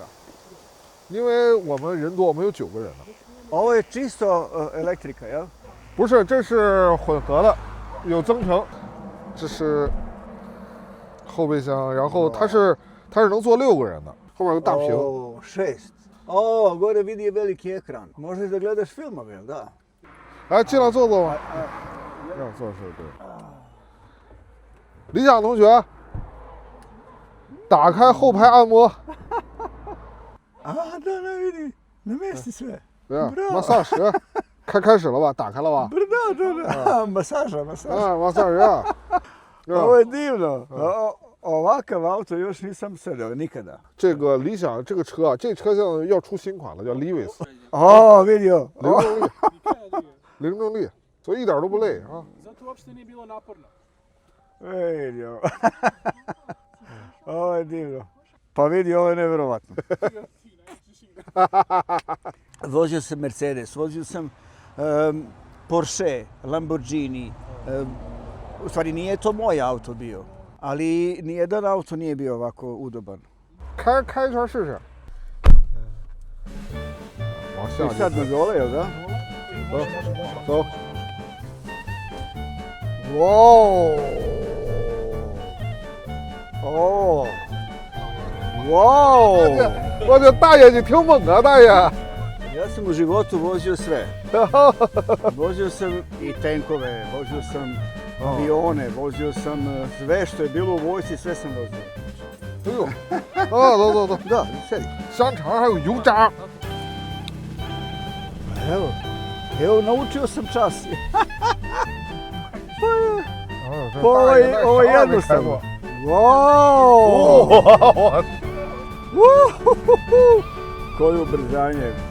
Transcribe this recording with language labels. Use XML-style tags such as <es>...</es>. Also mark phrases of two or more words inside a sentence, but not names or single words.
<zh>因为我们人多，我们有9个人呢。</zh> <sr>Ovo je čisto elektrika, jel?</sr> <zh>不是，这是混合的，有增程。这是后备箱，然后它是能坐6个人的，后面有个大屏。</zh> <sr>6. O, gore vidi je veliki ekran. Možeš da gledaš filmove, jel da?</sr> <zh>来，进来坐坐吧。让坐是对。李想同学，打开后排按摩。</zh> <sr>啊，da, vidi, namesti sve.</sr> <zh>对啊，massage，开始了吧？打开了吧？</zh> <sr>Da, masaža.</sr> <zh>啊，massage。</zh> <sr>Ovo je divno. Ovakav auto još nisam sedeo nikada.</sr> <zh>这个理想这个车啊，这车现在要出新款了，叫 Levis。</zh> <sr>哦，vidio。</sr> <zh>零重力，所以一点都不累啊。</zh> <sr>Zato uopšte nije bilo naporno. Vidio. Ovo je divno. Pa vidi, ovo je nevjerovatno. Vozio sam Mercedes, vozio sam Porsche, Lamborghini. U stvari nije to moj auto bio, ali nijedan auto nije bio ovako udoban.</sr> <zh>开一圈试试。往下。</zh> <sr>I sad na dole, jel da?</sr> <zh>走。哇哦！哇！我的大爷，你挺猛啊，大爷！</zh> <sr>Ja sam u životu vozio sve. Vozio sam i tenkove, vozio sam avione, vozio sam sve što je bilo u vojsci, sve sam vozio.</sr> <zh>哎呦！啊，走。</zh> <sr>Da, sedi.</sr> <zh>香肠还有油炸。</zh> <sr>Evo, naučio sam čas. Ovo je jednostavno. Wow! Koje ubrzanje.</sr>